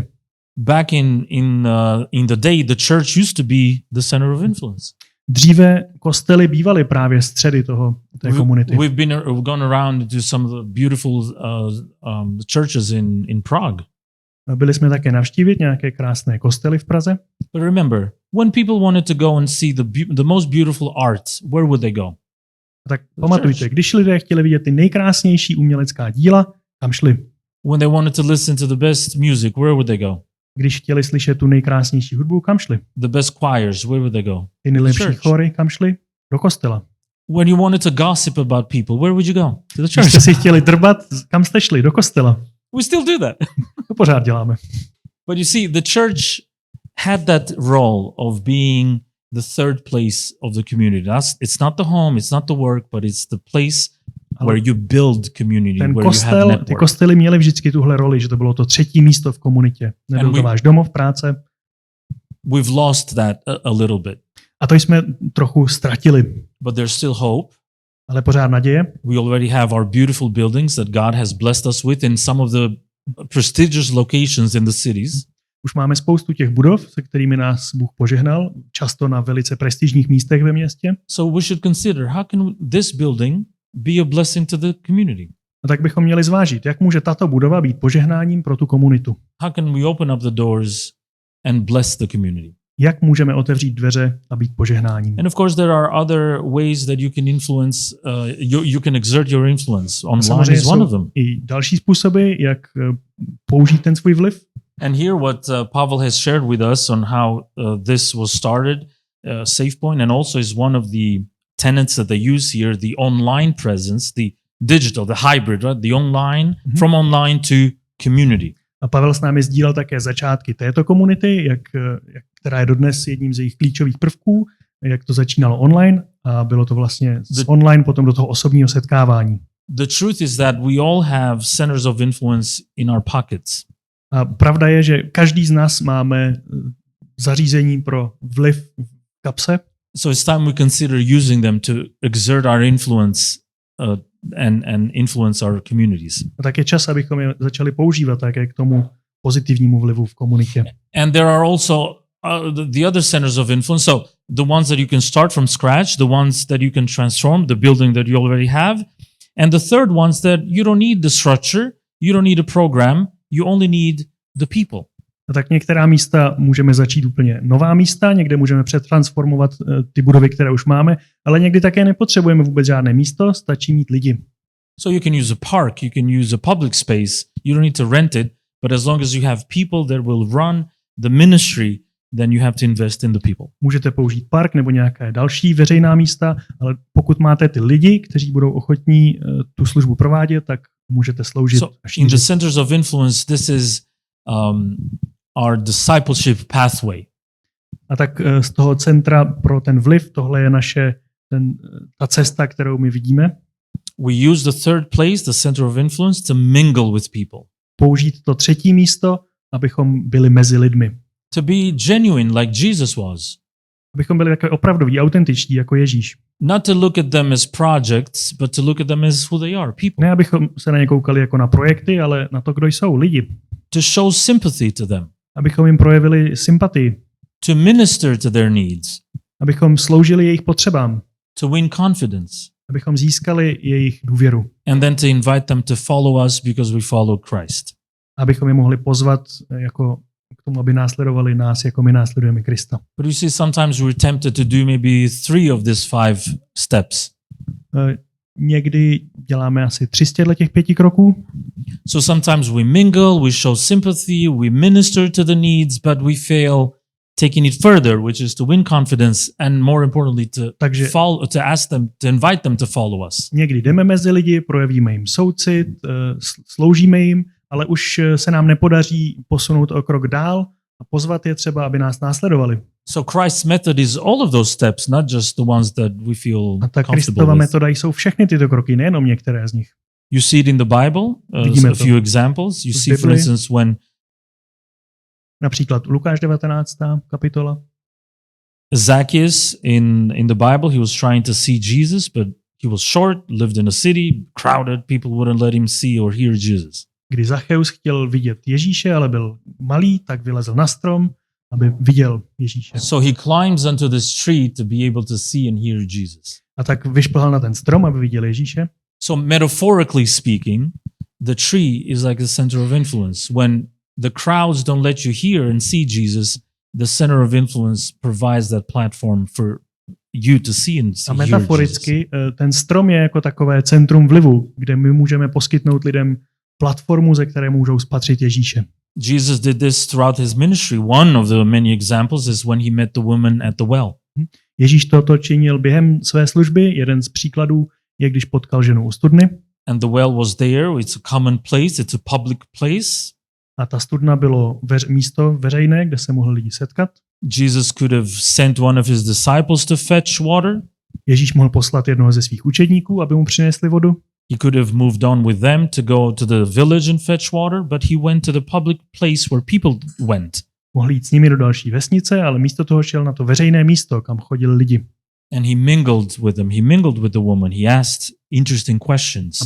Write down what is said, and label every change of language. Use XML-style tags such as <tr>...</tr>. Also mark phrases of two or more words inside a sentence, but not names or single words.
<en>Back in the day, the church used to be the center of influence.</en> <cs>Dříve kostely bývaly právě středy té komunity.</cs> <en>We've gone around to some of the beautiful churches in Prague.</en> <cs>Byli jsme také navštívit nějaké krásné kostely v Praze.</cs> <en>But remember, when people wanted to go and see the most beautiful art, where would they go?</en> <cs>Tak pamatujte, když lidé chtěli vidět ty nejkrásnější umělecká díla, tam šli.</cs> <en>When they wanted to listen to the best music, where would they go?</en> <cs>když chtěli slyšet tu nejkrásnější hudbu, kam šli?</cs> <en>The best choirs, where would they go?</en> <cs>Ty nejlepší Church. chory, kam šli? Do kostela.</cs> <en>When you wanted to gossip about people, where would you go? To the</en> <cs>Když church. jste si chtěli drbat, kam jste šli? Do kostela.</cs> <en>We still do that.</en> <cs>To pořád děláme.</cs> <en>But you see, the church had that role of being the third place of the community. It's not the home, it's not the work, but it's the place where you build community,</en> <cs>Ten</cs> <en>where you have</en> <cs>kostel, network. ty kostely měly vždycky tuhle roli, že to bylo to třetí místo v komunitě. Nebyl to váš domov, práce.</cs> <en>We've lost that a little bit.</en> <cs>A to jsme trochu ztratili.</cs> <en>But there's still hope.</en> <cs>Ale pořád naděje.</cs> <en>We already have our beautiful buildings that God has blessed us with in some of the prestigious locations in the cities.</en> <cs>Už máme spoustu těch budov, se kterými nás Bůh požehnal, často na velice prestižních místech ve městě.</cs> <en>So we should consider how can this building be a blessing to the community?</en> <cs>A tak bychom měli zvážit, jak může tato budova být požehnáním pro tu komunitu.</cs> <en>How can we open up the doors and bless the community?</en> <cs>Jak můžeme otevřít dveře a být požehnáním?</cs> <en>And of course there are other ways that you can influence, you can exert your influence. Online is one of them.</en> <cs>I další způsoby, jak použít ten svůj vliv.</cs> <en>And here what Pavel has shared with us on how this was started, SafePoint, and also is one of the tenets that they use here, the online presence, the digital, the hybrid, right? The online, from online to community.</en> <cs>A Pavel s námi sdílel také začátky této komunity, která je dodnes jedním z jejich klíčových prvků, jak to začínalo online a bylo to vlastně z online potom do toho osobního setkávání.</cs> <en>The truth is that we all have centers of influence in our pockets.</en> <cs>A pravda je, že každý z nás máme zařízení pro vliv v kapse.</cs> <en>So it's time we consider using them to exert our influence and influence our communities.</en> <cs>A tak je čas, abychom je začali používat také k tomu pozitivnímu vlivu v komunitě.</cs> <en>And there are also the other centers of influence. So the ones that you can start from scratch, the ones that you can transform, the building that you already have, and the third ones that you don't need the structure, you don't need a program, you only need the people.</en> <cs>A tak některá místa můžeme začít úplně nová místa, někde můžeme přetransformovat ty budovy, které už máme, ale někdy také nepotřebujeme vůbec žádné místo, stačí mít lidi.</cs> <en>So you can use a park, you can use a public space, you don't need to rent it, but as long as you have people that will run the ministry, then you have to invest in the people.</en> <cs>Můžete použít park nebo nějaké další veřejná místa, ale pokud máte ty lidi, kteří budou ochotní tu službu provádět, tak můžete sloužit.</cs> <en>So in the centers of influence, this is our discipleship pathway.</en> <cs>A tak z toho centra pro ten vliv, tohle je ta cesta, kterou my vidíme.</cs> <en>We use the third place, the center of influence, to mingle with people.</en> <cs>Použít to třetí místo, abychom byli mezi lidmi.</cs> <en>To be genuine like Jesus was.</en> <cs>Abychom byli takové opravdoví, autentičtí jako Ježíš.</cs> <en>Not to look at them as projects, but to look at them as who they are, people.</en> <cs>Ne, abychom se na ně koukali jako na projekty, ale na to, kdo jsou, lidi.</cs> <en>To show sympathy to them.</en> <cs>Abychom jim projevili sympatii.</cs> <en>To minister to their needs.</en> <cs>Abychom sloužili jejich potřebám.</cs> <en>To win confidence.</en> <cs>Abychom získali jejich důvěru.</cs> <en>And then to invite them to follow us because we follow Christ.</en> <cs>Abychom je mohli pozvat jako k tomu, aby následovali nás, jako my následujeme Krista.</cs> <en>But you see, sometimes we're tempted to do maybe 3 of these 5 steps.</en> <cs>Někdy děláme asi 3 z těch 5 kroků.</cs> <en>So sometimes we mingle, we show sympathy, we minister to the needs, but we fail taking it further, which is to win confidence and more importantly to ask them, to invite them to follow us.</en> <cs>Někdy jdeme mezi lidi, projevíme jim soucit, sloužíme jim, ale už se nám nepodaří posunout o krok dál a pozvat je třeba, aby nás následovali.</cs> <en>So Christ's method is all of those steps, not just the ones that we feel</en> <cs>a ta comfortable Kristova with. metoda jsou všechny tyto kroky, nejenom některé z nich.</cs> <en>You see it in the Bible, a few examples. You see, for instance, when</en> <cs>například Lukáš 19. kapitola.</cs> <en>Zacchaeus in the Bible, he was trying to see Jesus, but he was short, lived in a city, crowded, people wouldn't let him see or hear Jesus.</en> <cs>Kdy Zacchaeus chtěl vidět Ježíše, ale byl malý, tak vylezl na strom, aby viděl Ježíše.</cs> <en>So he climbs onto this tree to be able to see and hear Jesus.</en> <cs>A tak vyšplhal na ten strom, aby viděl Ježíše.</cs> <en>So metaphorically speaking, the tree is like the center of influence. When the crowds don't let you hear and see Jesus, the center of influence provides that platform for you to see and see.</en> <cs>A metaforicky ten strom je jako takové centrum vlivu, kde my můžeme poskytnout lidem platformu, ze které můžou spatřit Ježíše.</cs> <en>Jesus did this throughout his ministry. One of the many examples is when he met the woman at the well.</en> <cs>Ježíš toto činil během své služby. Jeden z příkladů je, když potkal ženu u studny.</cs> <en>And the well was there. It's a common place. It's a public place.</en> <cs>A ta studna bylo místo veřejné, kde se mohli lidi setkat.</cs> <en>Jesus could have sent one of his disciples to fetch water.</en> <cs>Ježíš mohl poslat jednoho ze svých učedníků, aby mu přinesli vodu.</cs> <en>He could have moved on with them to go to the village and fetch water, but he went to the public place where people went.</en> <cs>Mohl jít s nimi do další vesnice, ale místo toho šel na to veřejné místo, kam chodili lidi.</cs> <en>And he mingled with them. He mingled with the woman. He asked interesting questions.</en>